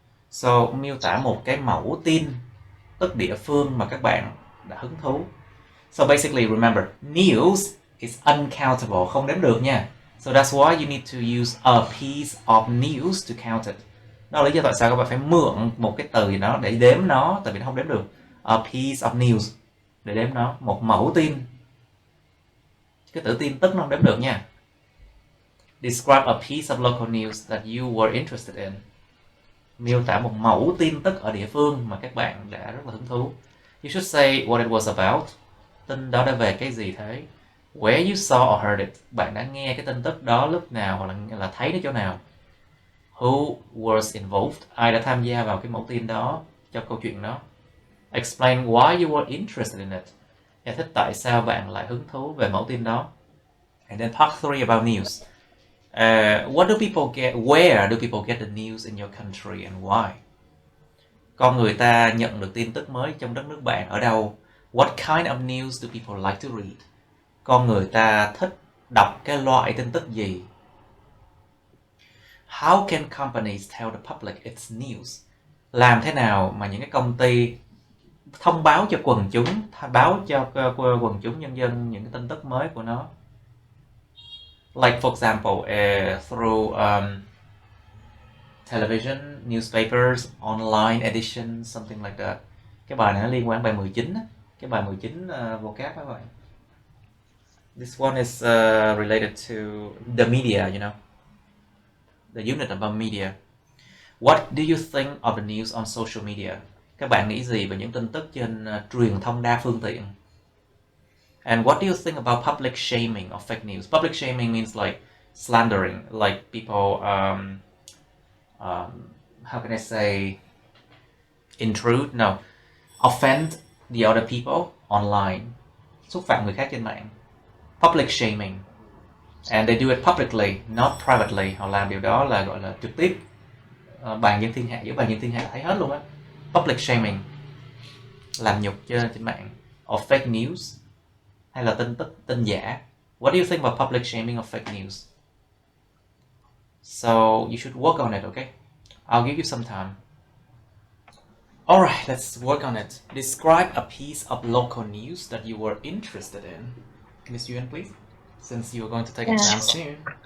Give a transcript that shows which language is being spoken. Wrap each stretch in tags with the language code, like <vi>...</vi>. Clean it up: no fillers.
<vi>So, miêu tả một cái mẫu tin tức địa phương mà các bạn đã hứng thú.</vi> <en>So basically, remember, news is uncountable,</en> <vi>không đếm được nha.</vi> <en>So that's why you need to use a piece of news to count it.</en> <vi>Đó là lý do tại sao các bạn phải mượn một cái từ gì đó để đếm nó, tại vì nó không đếm được.</vi> <en>A piece of news</en> <vi>để đếm nó, một mẫu tin. Cái từ tin tức nó không đếm được nha.</vi> <en>Describe a piece of local news that you were interested in.</en> <vi>Miêu tả một mẫu tin tức ở địa phương mà các bạn đã rất là hứng thú.</vi> <en>You should say what it was about.</en> <vi>Tin đó đã về cái gì thế?</vi> <en>Where you saw or heard it.</en> <vi>Bạn đã nghe cái tin tức đó lúc nào hoặc là thấy nó chỗ nào?</vi> <en>Who was involved?</en> <vi>Ai đã tham gia vào cái mẫu tin đó, cho câu chuyện đó?</vi> <en>Explain why you were interested in it.</en> <vi>Giải thích tại sao bạn lại hứng thú về mẫu tin đó.</vi> <en>And then part 3 about news. What do people get? Where do people get the news in your country and why?</en> <vi>Con người ta nhận được tin tức mới trong đất nước bạn ở đâu?</vi> <en>What kind of news do people like to read?</en> <vi>Con người ta thích đọc cái loại tin tức gì?</vi> <en>How can companies tell the public its news?</en> <vi>Làm thế nào mà những cái công ty thông báo cho quần chúng, báo cho quần chúng nhân dân những cái tin tức mới của nó?</vi> <en>Like for example, through television, newspapers, online edition, something like that.</en> <vi>Cái bài này nó liên quan bài 19 á. Cái bài 19 vocab các bạn.</vi> <en>This one is related to the media, you know. The unit about media. What do you think of the news on social media?</en> <vi>Các bạn nghĩ gì về những tin tức trên truyền thông đa phương tiện?</vi> <en>And what do you think about public shaming of fake news? Public shaming means like slandering, like people, how can I say, intrude? No, offend the other people online,</en> <vi>xúc phạm người khác trên mạng,</vi> <en>public shaming, and they do it publicly, not privately.</en> <vi>Họ làm điều đó là gọi là trực tiếp, bàn dân thiên hạ, giữa bàn dân thiên hạ thấy hết luôn á. Public shaming, làm nhục trên mạng, or fake news, hay là tin giả.</vi> <en>What do you think about public shaming or fake news? So you should work on it, okay? I'll give you some time. Alright, let's work on it. Describe a piece of local news that you were interested in. Miss Yuan, please, since you are going to take exam soon.</en>